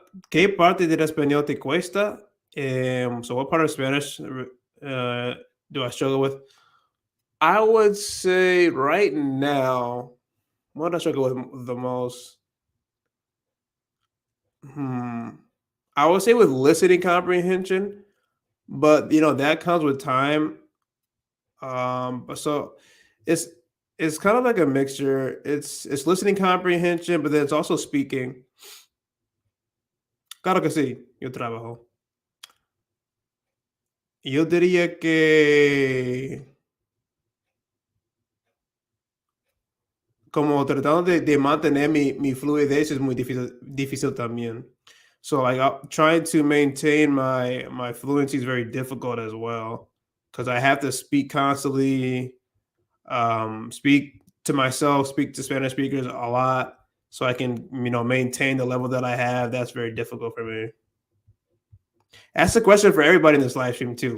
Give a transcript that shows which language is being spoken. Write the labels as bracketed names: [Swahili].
[Spanish] ¿Qué parte del español te cuesta? [English] So what part of Spanish do I struggle with? I would say right now, what do I struggle with the most? Hmm. I would say with listening comprehension, but that comes with time. But so it's it's kind of like a mixture. It's listening comprehension, but then it's also speaking. [Spanish] Claro que sí, yo trabajo. Yo diría que como tratando de mantener mi fluidez es muy difícil también. [English] So like trying to maintain my fluency is very difficult as well because I have to speak constantly, speak to myself, speak to Spanish speakers a lot, so I can maintain the level that I have. That's very difficult for me. Ask the question for everybody in this live stream too.